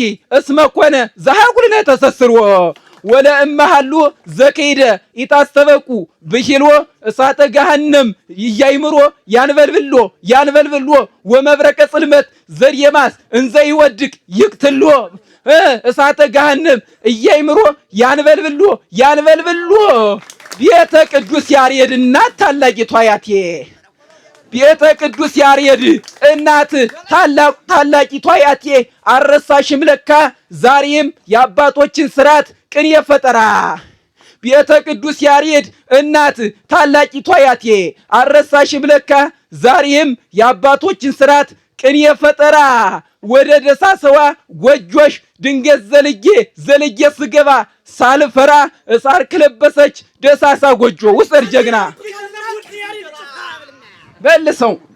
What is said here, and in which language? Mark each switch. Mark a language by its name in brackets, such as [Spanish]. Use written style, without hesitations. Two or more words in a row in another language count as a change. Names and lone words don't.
[Geez] እስመ ኮነ ዘሃጉልነ ተሰስርዎ ወለእመሃሉ ዘከይደ ኢታስተበቁ ብሂልዎ እሳተ ገሃነም ይያይምሮ ያንበልብሎ ወመብረቀ ጽልመት ዘርየማስ እንዘ ይወድቅ ይቅትሎ እሳተ ገሃነም እያይምሮ ያንበልብሎ [Amharic] ቤተ ቅዱስ ያሬድ እናት ታላቂቷ ያቴ ቤተ ቅዱስ ያሬድ እናት ታላቂቷ ያቴ አረሳሽም ለካ ዛሬም የአባቶችን ስርዓት ቅኔ ፈጠራ ቤተ ቅዱስ ያሬድ እናት ታላቂቷ ያቴ አረሳሽም ለካ ዛሬም የአባቶችን ስርዓት ቅኔ ፈጠራ ወደ ደሳሰዋ ጎጆሽ ድንገት ዘልጌ ስገባ ሳልፈራ እሳር ከለበሰች ደሳሳ ጎጆ ውስጥ ጀግና በልሰው